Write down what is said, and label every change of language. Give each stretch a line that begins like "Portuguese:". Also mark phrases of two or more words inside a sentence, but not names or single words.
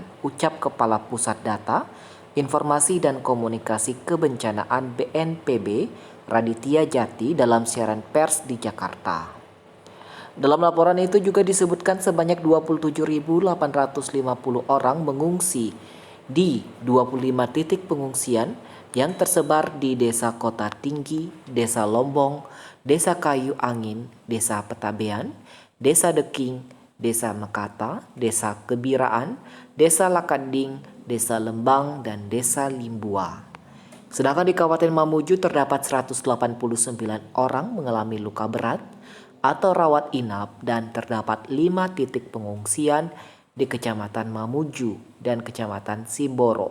Indonesian: Ucap Kepala Pusat Data, Informasi dan Komunikasi Kebencanaan BNPB, Raditya Jati dalam siaran pers di Jakarta. Dalam laporan itu juga disebutkan sebanyak 27.850 orang mengungsi di 25 titik pengungsian yang tersebar di Desa Kota Tinggi, Desa Lombong, Desa Kayu Angin, Desa Petabean, Desa Deking, Desa Mekata, Desa Kebiraan, Desa Lakanding, Desa Lembang, dan Desa Limbua. Sedangkan di Kabupaten Mamuju terdapat 189 orang mengalami luka berat atau rawat inap dan terdapat 5 titik pengungsian di Kecamatan Mamuju dan Kecamatan Simboro.